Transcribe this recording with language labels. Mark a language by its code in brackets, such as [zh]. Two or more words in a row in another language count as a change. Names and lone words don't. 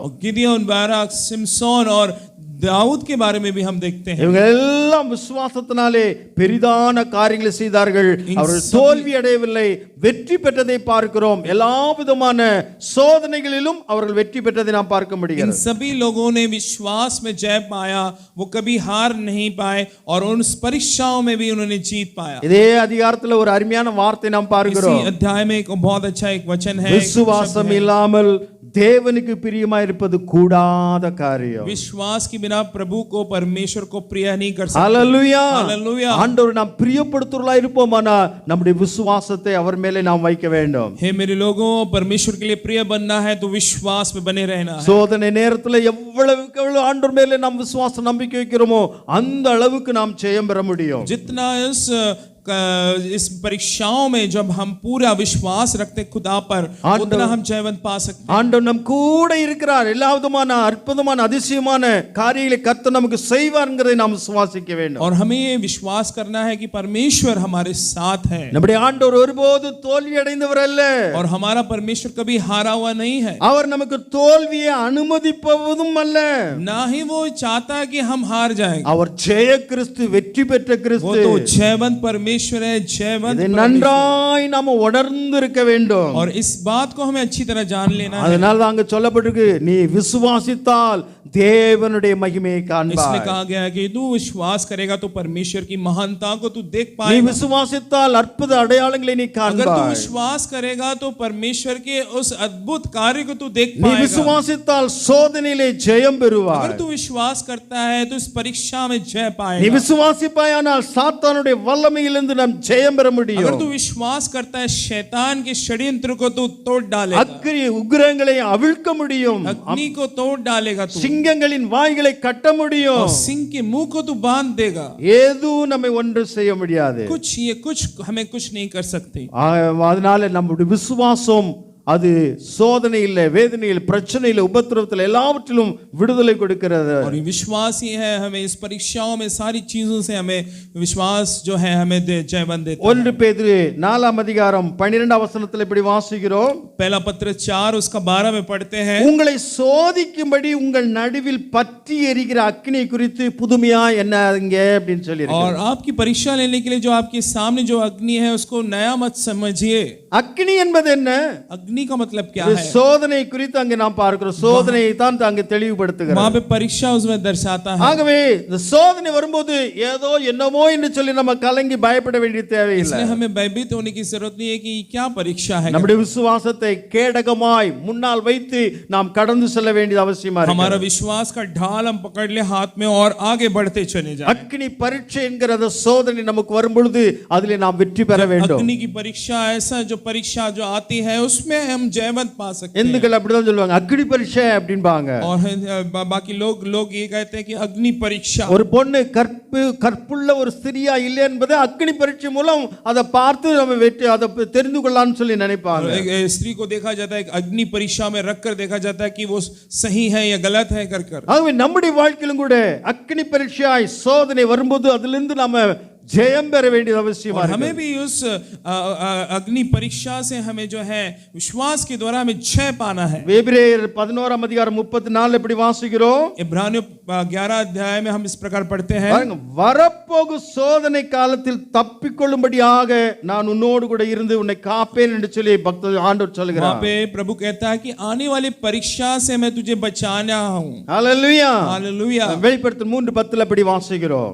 [hi] गिदियोन, बाराक, सिमसोन और दाऊद के बारे में भी हम देखते हैं। [ta] இவங்க எல்லாம் விசுவாசத்தினாலே பெரிதான காரியங்களை செய்தார்கள். அவர்கள் தோல்வி அடையவில்லை, வெற்றி பெற்றதை பார்க்கிறோம். எல்லா விதமான சோதனைகளிலும் அவர்கள் வெற்றி பெற்றதை நாம் பார்க்க [hi] इन [ta] முடிகிறது. [hi] सभी लोगों ने विश्वास में जय पाया, वो कभी हार नहीं पाए और उन परीक्षाओं में भी उन्होंने जीत पाया। [ta] இதே அதிகாரத்துல ஒரு அருமையான வார்த்தை நாம் [hi] इसी [ta] பார்க்கிறோம். [hi] अध्याय में एक बहुत अच्छा एक वचन है, [ta] விசுவாசம் இல்லாமல் தேவனுக்கு பிரியமா இருப்பது கூடாத காரியம். [hi] विश्वास के बिना प्रभु को, परमेश्वर को प्रिय नहीं कर सकते। [ta] ஹல்லேலூயா. [hi] हालेलुया। [ta] ஆண்டவர் நாம் பிரியப்படுத்துறவர்களா இருப்போமானா நம்முடைய விசுவாசத்தை அவர் மேலே நாம் வைக்க வேண்டும். [hi] हे मेरे लोगों, परमेश्वर के लिए प्रिय बनना है तो विश्वास में बने रहना है। [ta] சோதனை நேரத்துல எவ்வளவுக்கு எவ்வளவு ஆண்டவர் மேலே நாம் விசுவாசம் நம்பிக்கை வைக்கிறோமோ அந்த அளவுக்கு நாம் ஜெயம் பெற முடியும். [hi] जितना इस इस परीक्षाओं में जब हम पूरा विश्वास रखते खुदा पर, उतना हम जयवंत पा सकते हैं। [ta] ஆண்டவர் நம் கூட இருக்கிறார். எல்லா விதமான அற்புதமான அதிசயமான காரியங்களை கர்த்தர் நமக்கு செய்வார்ங்கிறதை நாம் விசுவாசிக்க வேண்டும். [hi] और हमें ये विश्वास करना है कि परमेश्वर हमारे साथ है। [ta] நம்முடைய ஆண்டவர் ஒருபோதும் தோல்வி அடைந்தவர் அல்ல. [hi] और हमारा परमेश्वर कभी हारा हुआ नहीं है। [ta] அவர் நமக்கு தோல்வியை அனுமதிப்பவதும் அல்ல. [hi] ना ही वो चाहता है कि हम हार जाएं। [ta] அவர் ஜெய கிறிஸ்து, வெற்றி பெற்ற [hi] वो [ta] கிறிஸ்து. [hi] तो जयवंत परमेश्वर है, जयवंत [ta] இதை [hi] परमेश्वर। [ta] நன்றாய் நாம உணர்ந்து இருக்க வேண்டும். [hi] और इस बात को हमें अच्छी तरह जान लेना है। [ta] அதனால தான் அங்க சொல்லப்பட்டிருக்கு, நீ விசுவாசித்தால் தேவனுடைய மகிமையை [hi] इसलिए [ta] காண்பாய். [hi] कहा गया है कि तू विश्वास करेगा तो परमेश्वर की महानता को तू देख [ta] நீ [hi] पाएगा। [ta] விசுவாசித்தால் அற்புத அடையாளங்களை நீ [hi] अगर तू [ta] காண்பாய். [hi] विश्वास करेगा तो परमेश्वर के उस अद्भुत कार्य को तू देख [ta] நீ [hi] पाएगा। [ta] விசுவாசித்தால் சோதனையிலே ஜெயம் பெறுவாய். [hi] अगर तू विश्वास करता है तो इस परीक्षा में जय [ta] நீ [hi] पाएगा। [ta] விசுவாசிப்பாயானால் சாத்தானுடைய வல்லமையிலிருந்து நாம் ஜெயம் பெற [hi] अगर [ta] முடியும். [hi] तू विश्वास करता है शैतान के षड्यंत्र को तू तोड़ डालेगा, [ta] அக்கினி உக்கிரங்களை அவிழ்க்க முடியும். [hi] अग्नि को तोड़ डालेगा तू, [ta] சிங்கங்களின் வாய்களை கட்ட முடியும். [hi] और सिंह के मुंह को तू बांध देगा। [ta] ஏதும் நம்மை ஒன்று செய்ய முடியாது. [hi] कुछ हमें कुछ नहीं कर सकते। [ta] அதனால நம்முடைய விசுவாசம் அது சோதனையில், வேதனையில், பிரச்சனையில், உபத்திரவத்தில் எல்லாவற்றிலும் விடுதலை கொடுக்கிறது. [hi] और ये विश्वास ही है हमें इस परीक्षाओं में सारी चीजों से हमें विश्वास जो है हमें जयवंत देता है। [ta] 1 பேதுரு 4 அதிகாரம் 12 வசனத்தில் இப்படி வாசிக்கிறோம். [hi] पहला पत्र 4 उसका 12 में पढ़ते हैं, [ta] உங்களை சோதிக்கும்படி உங்கள் நடுவில் பற்றி எரிகிற அக்கினி குறித்து புதுமையா என்னங்க அப்படின்னு சொல்லி [hi] और आपकी परीक्षा लेने के लिए जो आपके सामने जो अग्नि है उसको नया मत समझिए। [ta] அக்கினி என்பது என்ன? [hi] अग्नि का मतलब क्या [ta] இது [hi] है? [ta] சோதனை குறித்து அங்கே நாம் பார்க்கிறோம். சோதனையை தான் அங்கே தெளிவுபடுத்துகிறார். [hi] वहां पे परीक्षा उसमें दर्शाता है। [ta] ஆகவே இந்த சோதனை வரும்போது ஏதோ என்னமோ என்று சொல்லி நம்ம கலங்கி பயப்பட வேண்டிய தேவையில்லை. [hi] इसलिए हमें भयभीत होने की जरूरत नहीं है कि क्या परीक्षा है। [ta] நம்முடைய விசுவாசத்தை கேடகமாய் முன்னால் வைத்து நாம் கடந்து செல்ல வேண்டியது அவசியமா இருக்கு. [hi] हमारा विश्वास का ढाल हम पकड़ ले हाथ में और आगे बढ़ते चले जाएं। [ta] அக்கினி பரீட்சை என்கிற அந்த சோதனை நமக்கு வரும் பொழுது அதிலே நாம் வெற்றி பெற வேண்டும். [hi] अग्नि की परीक्षा, ऐसा जो परीक्षा जो आती है उसमें हम जयवंत पा सकते हैं। [ta] இந்துக்கள் அப்படிதான் சொல்லுவாங்க, அக்கினி பரீட்சை அப்படிம்பாங்க. [hi] और बाकी लोग ये कहते हैं कि अग्नि परीक्षा। [ta] ஒரு பொண்ணு கற்புள்ள ஒரு ஸ்திரியா இல்லை என்பதை அக்கினி பரீட்சை மூலம் அதை பார்த்து நம்ம வெற்றி அதை தெரிந்து கொள்ளலாம்னு சொல்லி நினைப்பாங்க. [hi] स्त्री को देखा जाता है, अग्नि परीक्षा में रखकर देखा जाता है कि वो सही है या गलत है कर। [ta] ஆகவே நம்முடைய வாழ்க்கையிலும் கூட அக்கினி பரீட்சையாய் சோதனை வரும்போது அதிலிருந்து நாம जयम பெற வேண்டியது அவசியமா இருக்கு. [hi] हमें भी उस अग्नि परीक्षा से हमें जो है विश्वास के द्वारा हमें जय पाना है। [ta] எபிரேயர் 11 அதிகாரம் 34 இப்படி வாசிக்கிறோம். [hi] इब्रानियों 11 अध्याय में हम इस प्रकार पढ़ते हैं, [ta] வரப்போகும் சோதனை காலத்தில் தப்பிக்கொள்ளும்படியாக நான் உன்னோடு கூட இருந்து உன்னை காப்பேன் என்று சொல்லி பக்தர் ஆண்டவர் சொல்கிறார். [hi] वहां पे प्रभु कहता है कि आने वाली परीक्षा से मैं तुझे बचाना हूं। हालेलुया, हालेलुया। [ta] வெளிப்படுத்தல் 3:10 இப்படி வாசிக்கிறோம்.